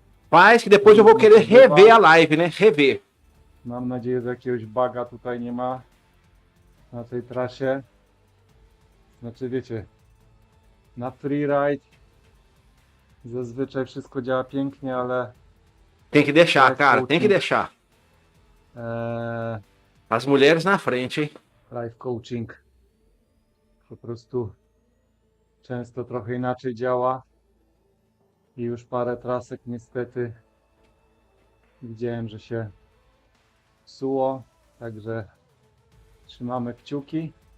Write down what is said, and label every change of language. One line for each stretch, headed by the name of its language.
Portuguese: Faz que depois eu vou querer rever a live, né? Rever.
Polish: Mam nadzieję, że jakiegoś buga tutaj nie ma na tej trasie. Znaczy wiecie, na freeride zazwyczaj wszystko działa pięknie, ale
Portuguese: Tem que deixar, cara, tem que deixar. As mulheres na frente, hein?
Polish: life coaching po prostu często trochę inaczej działa i już parę trasek niestety widziałem, że się psuło, także trzymamy kciuki.